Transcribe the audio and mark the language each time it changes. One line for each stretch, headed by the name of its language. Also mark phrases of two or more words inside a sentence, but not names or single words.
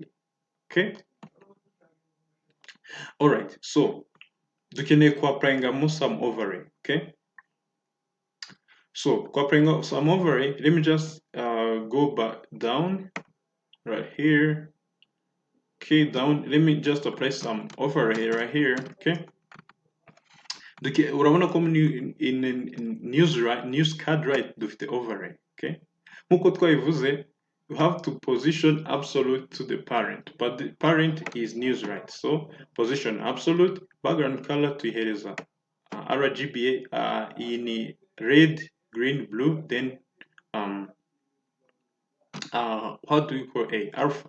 English: Okay, all right, so
Rundi: dukeneye kuapplyingamo
English: some overlay. Okay, so applying some overlay, let me just go back down right here. Okay, down, let me just apply some overlay right here. Okay,
Rundi: urabona ko
English: in news card right dufite overlay.
Rundi: Okay, nkuko twabivuze,
English: you have to position absolute to the parent, but the parent is news right, so position absolute, background color tuihereza RGBA in red, green, blue, then what do we call alpha?